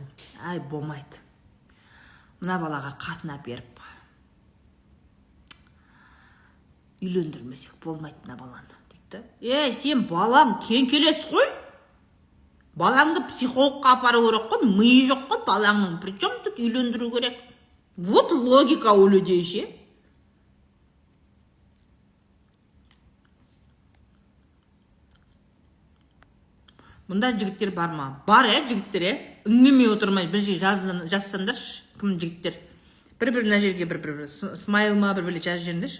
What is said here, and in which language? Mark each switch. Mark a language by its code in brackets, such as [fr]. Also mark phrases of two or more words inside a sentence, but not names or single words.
[kk] Ай, болмайды. Мына балаға қатын әперіп үйлендірмесек болмайды мына баланы дейді. Сен балаң келес қой. Балаңды психологқа апару керек қой, миы жоқ қой балаңның. [ru] Причем тут [kk] үйлендіру керек. [ru] Вот логика у людей ше. [kk] Мұнда жігіттер бар ма? Бар, жігіттер, үндемей отырмай бір жер жазсаңдаршы, кім жігіттер? Бір-бір мына жерге бір-бір смайл ма, бір-бірле жаз жеріндерші.